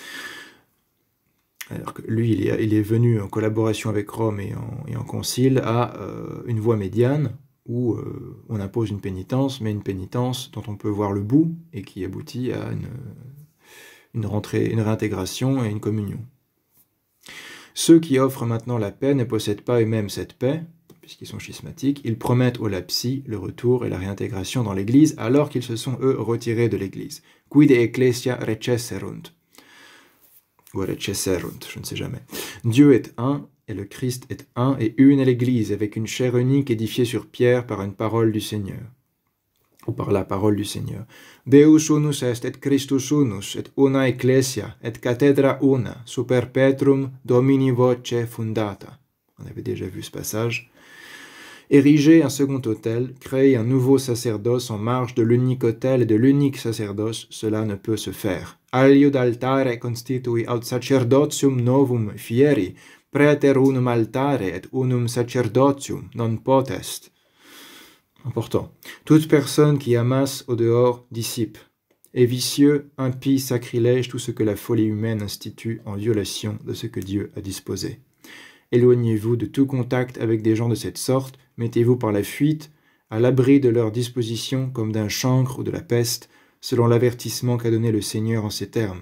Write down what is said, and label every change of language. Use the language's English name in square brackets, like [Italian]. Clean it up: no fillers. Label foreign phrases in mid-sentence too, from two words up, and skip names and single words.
[French] Alors que lui, il est venu en collaboration avec Rome et en concile à une voie médiane où on impose une pénitence, mais une pénitence dont on peut voir le bout et qui aboutit à une réintégration et une communion. Ceux qui offrent maintenant la paix ne possèdent pas eux-mêmes cette paix, puisqu'ils sont schismatiques. Ils promettent aux lapsi le retour et la réintégration dans l'Église, alors qu'ils se sont, eux, retirés de l'Église. [Latin] Quid ecclesia recesserunt. [French] Ou recesserunt, je ne sais jamais. Dieu est un, et le Christ est un, et une est l'Église, avec une chair unique édifiée sur pierre par une parole du Seigneur. Ou par la parole du Seigneur. [Latin] Deus unus est et Christus unus, et una ecclesia, et cathedra una, super Petrum Domini voce fundata. [French] On avait déjà vu ce passage. Ériger un second autel, créer un nouveau sacerdoce en marge de l'unique autel et de l'unique sacerdoce, cela ne peut se faire. [Latin] Aliud altare constitui aut sacerdotium novum fieri, praeter unum altare et unum sacerdotium non potest. [French] Important. Toute personne qui amasse au dehors dissipe. Est vicieux, impie, sacrilège, tout ce que la folie humaine institue en violation de ce que Dieu a disposé. Éloignez-vous de tout contact avec des gens de cette sorte, mettez-vous par la fuite, à l'abri de leur disposition comme d'un chancre ou de la peste, selon l'avertissement qu'a donné le Seigneur en ces termes.